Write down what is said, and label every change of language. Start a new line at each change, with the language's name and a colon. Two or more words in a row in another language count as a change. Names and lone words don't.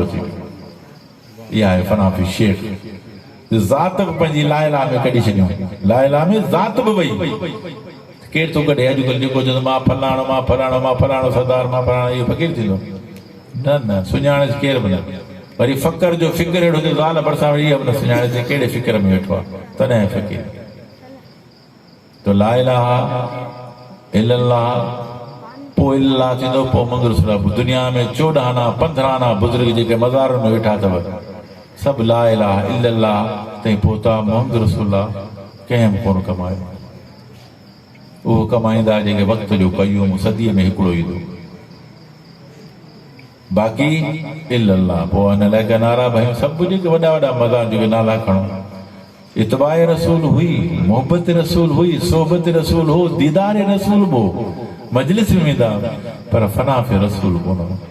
Sindhi: थी वियो इहा आहे फनाफी शेख ज़ात बि पंहिंजी लाइला में कढी छॾियूं लाइला में ज़ात बि वई केरु थो कढे अॼुकल्ह जेको चवंदो मां फलाणो सरदार मां फलाणो इहो फ़क़ीर थींदो न सुञाणे केरु बि न वरी फ़क़्र जो फिक्र अहिड़ो थियो ज़ाल भरिसां वरी इहा बि न सुञाणे ते कहिड़े फ़िक्र में वेठो आहे तॾहिं फ़क़ीर तो
Arabic: لا إله إلا الله
Sindhi: पोइ इल्लाह थींदो पोइ
Arabic: محمد رسول الله
Sindhi: दुनिया में 14 आना 15 आना बुज़ुर्ग जेके मज़ारुनि में वेठा अथव सभु
Arabic: لا إله إلا الله
Sindhi: ताईं पहुता
Arabic: محمد رسول الله
Sindhi: कंहिं बि कोन कमायो उहो कमाईंदा जेके वक़्त जो कयूं सदीअ में हिकिड़ो ईंदो बाक़ी इल्लल्लाह पोइ हिन लाइ का नारा भयूं सभु जेके वॾा वॾा मज़ार जेके नाला खणो इतबाए रसूल हुई मोहबत रसूल हुई सोबत रसूल हो दीदार रसूल हो मजलिस में वेंदा पर फना फे रसूल कोन